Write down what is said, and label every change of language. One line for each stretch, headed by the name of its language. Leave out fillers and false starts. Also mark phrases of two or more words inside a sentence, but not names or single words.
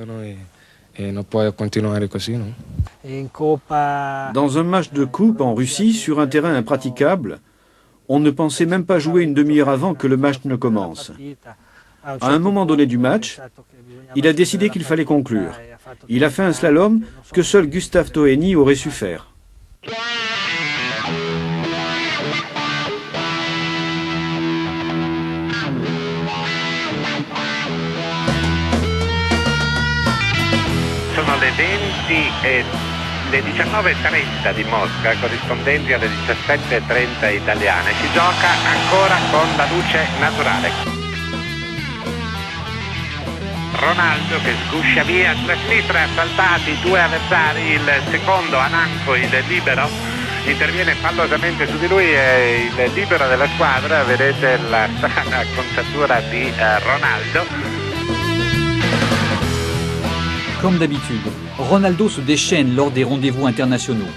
French: Dans un match de coupe en Russie, sur un terrain impraticable, on ne pensait même pas jouer une demi-heure avant que le match ne commence. À un moment donné du match, il a décidé qu'il fallait conclure. Il a fait un slalom que seul Gustave Toeni aurait su faire.
Italian: Sono le 20 e le 19:30 di Mosca, corrispondenti alle 17:30 italiane. Si gioca ancora con la luce naturale. Ronaldo che sguscia via sulla sinistra, saltati 2 avversari, il secondo Ananco, il libero, interviene fallosamente su di lui e il libero della squadra, vedete la strana acconciatura di Ronaldo.
French: Comme d'habitude, Ronaldo se déchaîne lors des rendez-vous internationaux.